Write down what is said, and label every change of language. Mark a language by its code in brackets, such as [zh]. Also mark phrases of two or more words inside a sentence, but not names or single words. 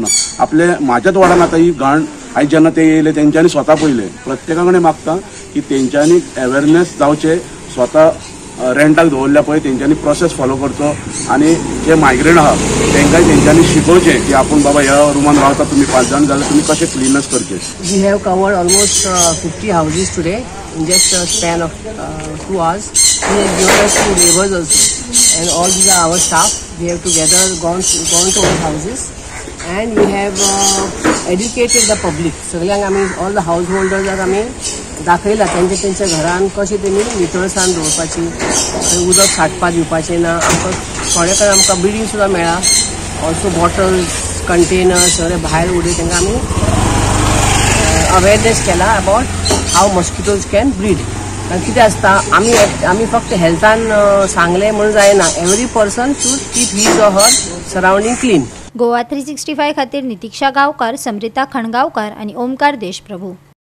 [kok] आपले म्हाज्याच वाड्यान आतां ही घाण आयज जेन्ना ते येयले तेंच्यांनी स्वता पयले। प्रत्येका कडेन मागता की तेंच्यांनी अवेरनेस जावचे, स्वता रेंटाक दवरल्या पळय तेंच्यांनी [en] process follow [kok] करचो, आनी जे मायग्रेंट आहा तेंकांय तेंच्यांनी शिकोवचें की आपूण बाबा ह्या रुमान रावता तुमी 5 जाण जाल्यार तुमी कशें क्लिनस करचें। [en] we have covered almost 50 houses today in just a span of 2 hours. We have given us 2 laborers also, and all these are our staff. We have together gone to our houses, and we have educated the public. [kok] सगळ्यांक आमी [en] all the householders [kok] आमी दाखयला तेंच्या घरान कशें तेमी नितळसाण दवरपाची, उदक साठपाक दिवपाचें ना। आमकां थोडे कडेन आमकां बिल्डींग सुद्दां मेळ्ळा। [en] also bottles, containers [kok] सगळे भायर उडय तेंकां आमी अवेरनेस केला [en] about how mosquitoes can breed. [kok] कारण कितें आसता, आमी फक्त हेल्थान सांगले म्हणून जायना। [en] every person should keep his or her surrounding clean. [kok] गोवा 365 खातीर नितीक्षा गांवकार, समृता खणगांवकार आणि ओमकार देशप्रभू।